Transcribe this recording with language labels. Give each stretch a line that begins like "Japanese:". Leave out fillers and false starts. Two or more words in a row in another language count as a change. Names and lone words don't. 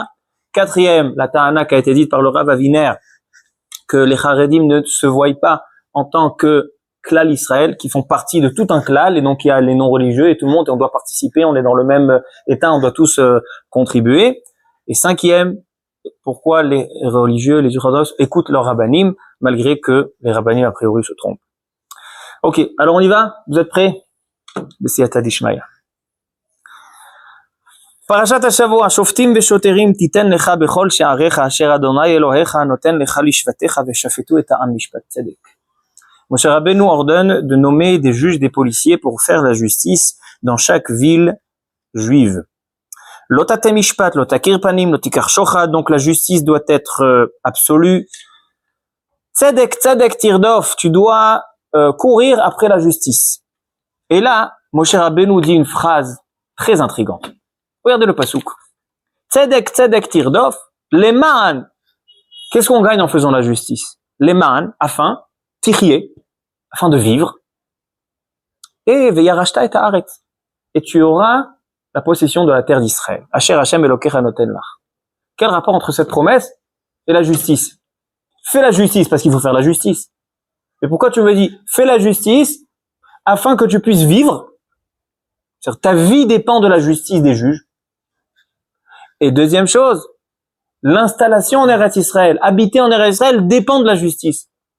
French: Quatrième, la ta'ana qui a été dite par le Rav Aviner, que les Haredim ne se voient pas en tant que
Hebrew: כלל ישראל,
French: qui font partie de tout un klal, et donc il y a les non-religieux et tout le monde, et on doit participer, on est dans le même état, on doit tous contribuer. Et cinquième, pourquoi les religieux, les ultra-orthodoxes écoutent leurs rabbanim, malgré que les rabbanim a priori se trompent. Ok, alors on y va? Vous êtes prêts?
Aramaic: בסייעתא דשמיא.
Hebrew: פרשת השבוע, שופטים ושוטרים תיתן לך בכל שעריך אשר אדוני אלוהיך נותן לך לשפטיך ושפטו את העם משפט צדק.
French: Moshe Rabbeinu ordonne de nommer des juges, des policiers pour faire la justice dans chaque ville juive.
Hebrew: לא תטה משפט לא תכיר פנים לא תקח שחד,
French: donc la justice doit être absolue.
Hebrew: צדק צדק תרדף,
French: tu dois courir après la justice. Et là, Moshe Rabbeinu dit une phrase très intrigante. Regardez le pasouk.
Hebrew: צדק צדק תרדף למען.
French: Qu'est-ce qu'on gagne en faisant la justice? Leman, afin, tichier, afin de vivre. Et
Hebrew: וירשת את הארץ.
French: Et tu auras la possession de la terre d'Israël.
Hebrew: אשר השם אלוקיך נותן לך.
French: Quel rapport entre cette promesse et la justice? Fais la justice parce qu'il faut faire la justice. Mais pourquoi tu me dis, fais la justice afin que tu puisses vivre? C'est-à-dire, ta vie dépend de la justice des juges. Et deuxième chose, L'installation en Eretz Israël, habiter en Eretz Israël dépend de la justice.